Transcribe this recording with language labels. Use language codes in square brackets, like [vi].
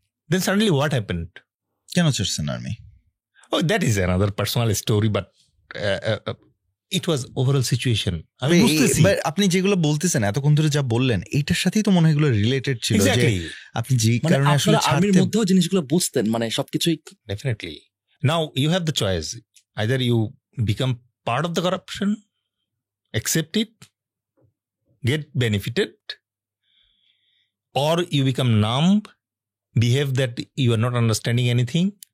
[en] Then suddenly what happened? [bn] কেন ছাড়ছেন army? [en] Oh, that is another personal story, but it was overall situation. [bn] আমি বুঝতেছি আপনি যেগুলো বলতেছেন এতক্ষণ ধরে যা বললেন, এইটার সাথেই তো মনে হয় এগুলো রিলেটেড ছিল, যে [en] exactly. [bn] আপনি যে মানে কারণে আসলে আর্মির মধ্যেও জিনিসগুলো বুঝতেন, মানে সবকিছুই। [en] Definitely. Now you have the choice. Either you become part of the corruption, accept it, get benefited, or you become numb, behave that you are not understanding anything.